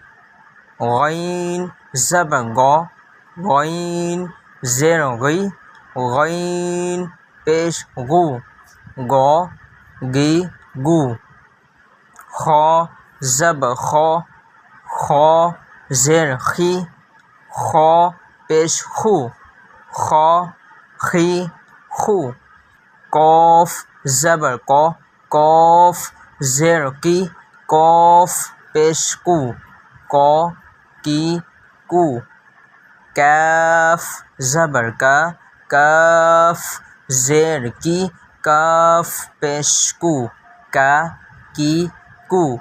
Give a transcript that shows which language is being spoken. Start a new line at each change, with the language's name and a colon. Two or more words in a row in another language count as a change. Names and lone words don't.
Urdu: غین زبر غَ، غین زیر غِ، غین پیش غُ، غَ غِ غُ. خے زبر خَ، خے زیر خِ، خے پیش خُ، خَ خِ خُ. قاف زبر قَ، قاف زیر قِ، قاف پیش قُ، قَ قِ قُ. کاف زبر کَ، کاف زیر کِ، کاف پیش کُ، کَ کِ کُ.